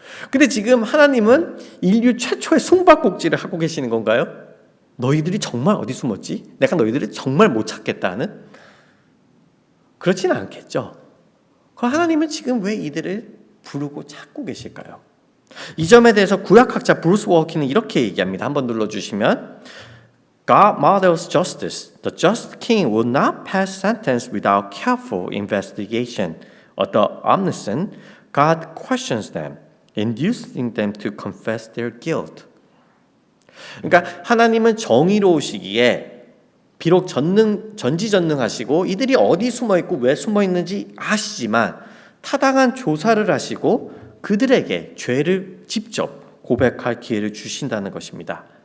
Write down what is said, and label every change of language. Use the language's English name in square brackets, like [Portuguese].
[Korean] 근데 지금 하나님은 인류 최초의 숨바꼭질을 하고 계시는 건가요? 너희들이 정말 어디 숨었지? 내가 너희들을 정말 못 찾겠다는? 그렇지는 않겠죠. 그럼 하나님은 지금 왜 이들을 부르고 찾고 계실까요? 이 점에 대해서 구약학자 브루스 워키는 이렇게 얘기합니다. 한번 눌러주시면 [English] God models justice. The just king will not pass sentence without careful investigation. The omniscient God questions them, inducing them to confess their guilt. [Korean] 그러니까 하나님은 정의로우시기에 비록 전지전능하시고 이들이 어디 숨어있고 왜 숨어있는지 아시지만 타당한 조사를 하시고 그들에게 죄를 직접 고백할 기회를 주신다는 것입니다.